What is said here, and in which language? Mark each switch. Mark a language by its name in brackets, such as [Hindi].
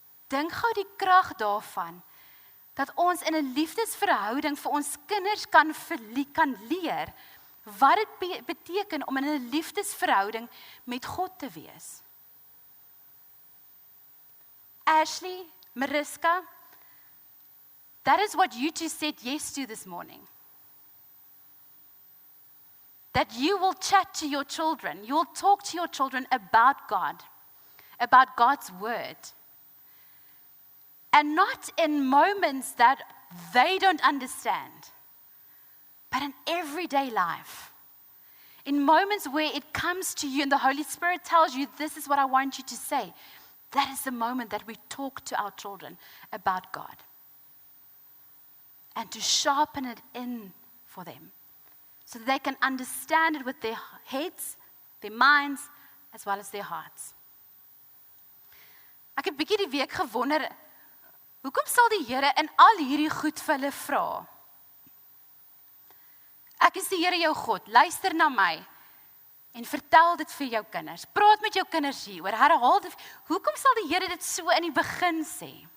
[Afrikaans] Dink gou die krag daarvan, dat ons in 'n liefdesverhouding vir ons kinders kan leer, wat dit beteken om in 'n liefdesverhouding met God te wees. [English] Ashley, Mariska, that is what you two said yes to this morning. That you will chat to your children, you will talk to your children about God, about God's word. And not in moments that they don't understand, but in everyday life. In moments where it comes to you and the Holy Spirit tells you, this is what I want you to say. That is the moment that we talk to our children about God. And to sharpen it in for them, so that they can understand it with their heads, their minds, as well as their hearts. [Afrikaans] Ek het 'n bietjie die week gewonder, hoekom sal die Here in al hierdie goed vir hulle vra? Ek is die Here jou God, luister na my en vertel dit vir jou kinders. Praat met jou kinders hieroor, herhaal dit. Hoekom sal die Here dit so in die begin sê?